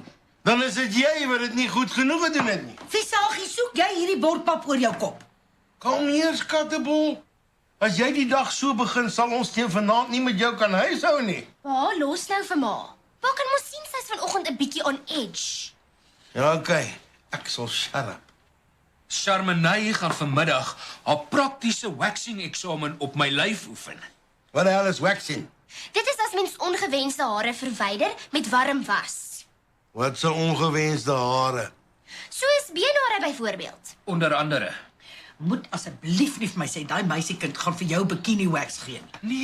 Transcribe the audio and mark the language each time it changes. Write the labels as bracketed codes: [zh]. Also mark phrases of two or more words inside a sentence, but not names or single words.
[af] Dan is dit jy wat dit nie goed genoeg gedoen het nie. Visagie, soek jy hierdie bordpap oor jou kop? Kalmeer, skattebol. As jy die dag so begin, sal ons teen vanaand nie met jou kan huishou nie. Pa, los nou vir ma. Pa kan mos sien sy's vanoggend 'n bietjie [en] on edge. [af] Ja, okay. Ek sal [en] shut up. [af] Charmenay gaan vanmiddag haar praktiese waxing eksamen op my lyf oefen. Wat die hel is waxing? Dit is as mens ongewenste hare verwyder met warm was. Wat se ongewenste hare? Soos beenhare byvoorbeeld. Onder andere. Moet asseblief nie vir my sê daai meisiekind gaan vir jou [en] bikini wax [af] gee nie.